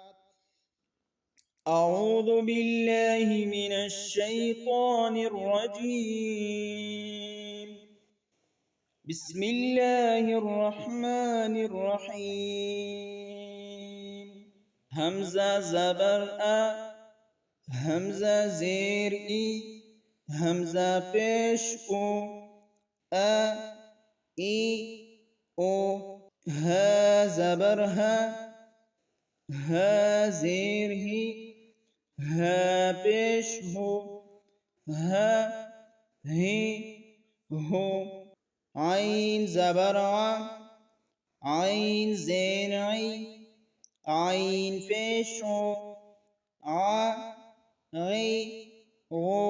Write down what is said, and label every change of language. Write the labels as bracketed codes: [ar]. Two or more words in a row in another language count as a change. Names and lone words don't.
[ar] اعوذ باللہ من الشیطان الرجیم. بسم اللہ الرحمن الرحیم. [ur] حمزہ زبر ا، حمزہ زیر ای، حمزہ پیش او، ا ای او. ہ زبر ہ، ہ زیر ہی، ہ پیش ہو، ہ ہی ہو. عین زبر ع، عین زیر عی، عین پیش ہو، ع عی غو.